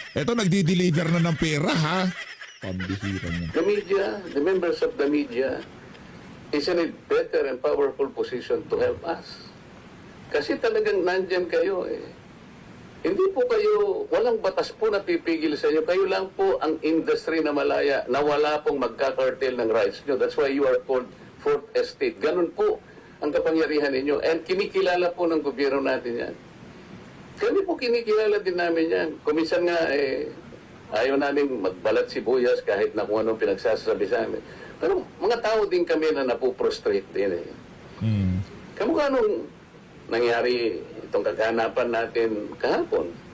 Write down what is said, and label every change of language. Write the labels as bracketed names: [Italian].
[Filipino] Eto, nagdi-deliver na ng pera, ha? Pambihira niya. [English] The media, the members of the media, is in a better and powerful position to help us. [Filipino] Kasi talagang nandyan kayo eh. Hindi po kayo, walang batas po na pipigil sa inyo. Kayo lang po ang industry na malaya na wala pong magkakartel ng rights nyo. [English] That's why you are called Fourth Estate. [Filipino] Ganun po ang kapangyarihan ninyo. And kinikilala po ng gobyerno natin yan. Kami po kinikilala din namin yan. Kuminsan nga ayaw namin magbalat sibuyas kahit na kung anong pinagsasabi sa amin. Pero mga tao din kami na napuprostrate din eh. Kamukha nung nangyari itong kaganapan natin kahapon.